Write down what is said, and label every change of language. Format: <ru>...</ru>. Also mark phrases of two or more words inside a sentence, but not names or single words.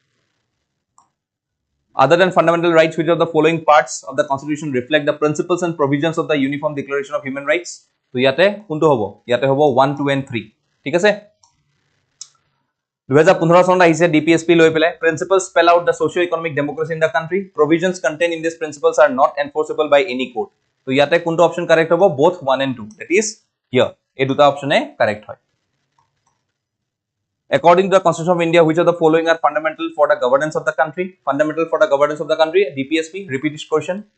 <en>other than fundamental rights which of the following parts of the constitution reflect the principles and provisions of the uniform declaration of human rights</en> <as>তো ইয়াতে কোনটো হ'ব ইয়াতে হ'ব</as> <en>1 2 and 3</en> <as>ঠিক আছে 2015 চনত আহিছে DPSP লৈ পেলাই</as> <en>principles spell out the socio economic democracy in the country provisions contained in these principles are not enforceable by any court</en> <as>তো ইয়াতে কোনটো</as> <en>option correct হ'ব both 1 and 2 that is here</en> <as>এই দুটা অপশনে কারেক্ট হয়</as> <en>according to the constitution of India which of the following are fundamental for the governance of the country fundamental for the governance of the country DPSP repeat this question</en>